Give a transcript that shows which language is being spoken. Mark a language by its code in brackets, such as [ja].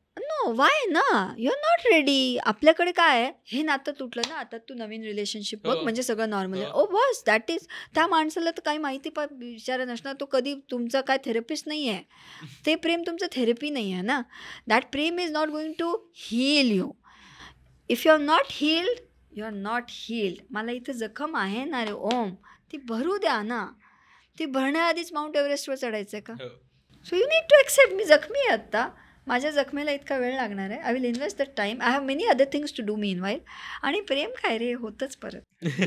[en] No, why ना, you are not ready. [mr] आपल्याकडे काय आहे, हे नातं तुटलं ना, आता तू नवीन रिलेशनशिप बघ, म्हणजे सगळं नॉर्मल आहे. [en] ओ बस, that is. [mr] त्या माणसाला तर काही माहिती विचार नसणार, तो कधी तुमचा काय थेरपिस्ट नाही आहे. ते प्रेम तुमचं थेरपी नाही आहे ना. [en] That प्रेम is not going to heal you. If you are not healed, you are not healed. [mr] मला इथं जखम आहे ना रे ओम, ती भरू द्या ना. ती भरण्याआधीच माउंट एव्हरेस्टवर चढायचं आहे का? [en] so you need to accept, [mr] मी जखमी आहे आत्ता, माझ्या जखमेला इतका वेळ लागणार आहे. [en] I will invest the time, I have many other things to do meanwhile. [mr] आणि प्रेम काय रे, होतंच परत.